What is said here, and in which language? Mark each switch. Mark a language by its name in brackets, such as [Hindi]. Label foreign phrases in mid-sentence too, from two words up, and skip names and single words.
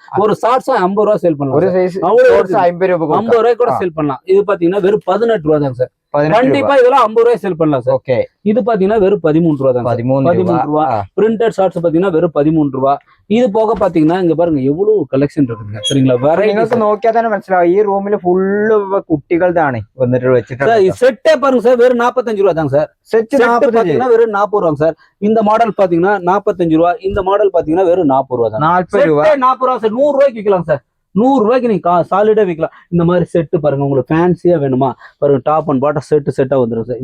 [Tamil] ஒரு ஷார்ட்ஸ் 50 ரூபாய் சேல் பண்ணலாம். ஒரு சைஸ் 50 ரூபாய் 50 ரூபாய் கூட சேல் பண்ணலாம். இது பாத்தீங்கன்னா வெறும் 18 ரூபாய் தாங்க சார். கண்டிப்பா இதெல்லாம் 50 ரூபாய் செல் பண்ணலாம் சார். ஓகே, இது பாத்தீங்கன்னா வெறும் 13 ரூபா தான். 13 ரூபா. [English] printed shorts [Tamil] பாத்தீங்கன்னா வெறும் 13 ரூபா. இது போக பாத்தீங்கன்னா இங்க பாருங்க எவ்வளவு കലക്ഷൻ இருக்குங்க சரிங்களா. [Malayalam] നിങ്ങൾക്ക് നോക്കിയാൽ തന്നെ മനസ്സിലാവും ഈ റൂമിൽ ഫുള്ള് കുട്ടികളുടെയാണ് വന്നിട്ട് വെച്ചിട്ട്. [Tamil] செட்டே பாருங்க சார் வெறும் 45 ரூபா தான் சார். செட் பாத்தீங்கன்னா வெறும் 40 ரூபா சார். இந்த மாடல் பாத்தீங்கன்னா 45 ரூபா. இந்த மாடல் பாத்தீங்கன்னா வெறும் 40 ரூபா தான். 40 ரூபா 40 ரூபா சார். 100 ரூபாய்க்கு விற்கலாம் சார். 100 ரூபாய்க்கு நீங்க சாலிடா விற்கலாம். இந்த மாதிரி செட்டு பாருங்க உங்களுக்கு ஃபேன்சியா வேணுமா பாருங்க. [English] top and bottom [Tamil] செட்டா வந்துரும் சார்.